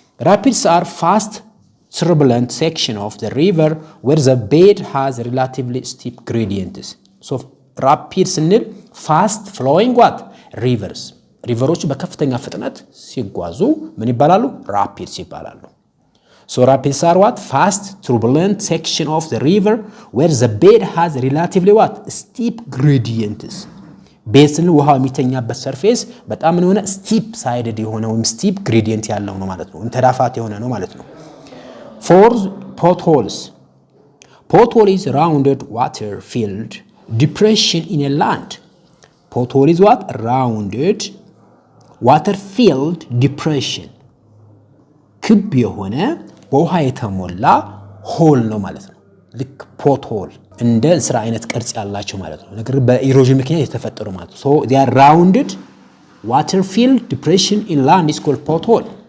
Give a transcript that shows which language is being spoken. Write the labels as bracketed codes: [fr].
[en] rapids are fast turbulent section of the river where the bed has relatively steep gradients so rapids [am] ስንል [en] fast flowing what [am] ሪቨሮች በከፍተኛ ፍጥነት ሲጓዙ ምን ይባላሉ [en] rapids [am] ይባላሉ [en] So rapids are what? Fast, turbulent section of the river where the bed has relatively what? Steep gradients. [am] ቤስን ውሃው የሚተኛበት ሰርፌስ በጣም ምን ሆነ [en] steep sided [am] የሆነ ወይም [en] steep gradient [am] ያለው ነው ማለት ነው ተዳፋት የሆነ ነው ማለት ነው [en] Fourth, potholes. Pothole is rounded water filled depression in a land. Pothole is what? Rounded water filled depression. [am] ክብ የሆነ በውሃ የተሞላ ሆል ነው ማለት ነው ልክ ፖት ሆል እንደ እንስራ አይነት ቅርጽ ያላቸው ማለት ነው ነገር በኢሮዥን ምክንያት የተፈጠሩ ማለት ነው [en] so they are rounded water filled depression in land is called pothole